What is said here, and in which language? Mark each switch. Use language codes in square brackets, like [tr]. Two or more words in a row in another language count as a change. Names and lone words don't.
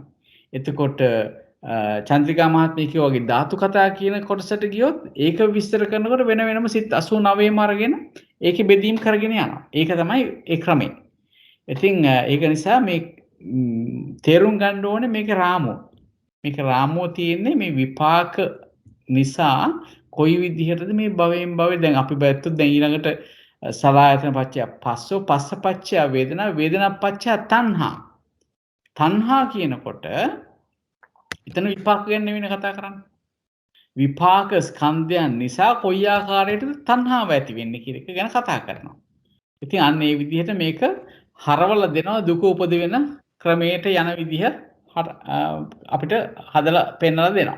[si] එතකොට චන්ද්‍රිකා මහත්මිය කිව්වා වගේ ධාතු කතා කියන කොටසට ගියොත් ඒක විස්තර කරනකොට වෙන වෙනම සිත් 89ම අරගෙන ඒකේ බෙදීම් කරගෙන යනවා. ඒක තමයි ඒ ක්‍රමය. ඉතින් ඒක නිසා මේ තේරුම් ගන්න ඕනේ මේක රාමුව. මේක රාමුව තියෙන්නේ මේ විපාක නිසා කොයි විදිහටද මේ භවයෙන් භවය දැන් අපි බැලුවොත් දැන් ඊළඟට [pi] සලආයතන පච්චය පස්සෝ පස්ස පච්චය වේදනා වේදනා පච්චය තණ්හා [si] තණ්හා කියනකොට එතන විපාක ගැන නෙවෙයි කතා කරන්නේ විපාක ස්කන්ධයන් නිසා කොයි ආකාරයකටද තණ්හාව ඇති වෙන්නේ කියන එක ගැන කතා කරනවා. ඉතින් අන්න ඒ විදිහට මේක හරවලා දෙනවා දුක උපද වෙන ක්‍රමයට යන විදිහ අපිට හදලා පෙන්වලා දෙනවා.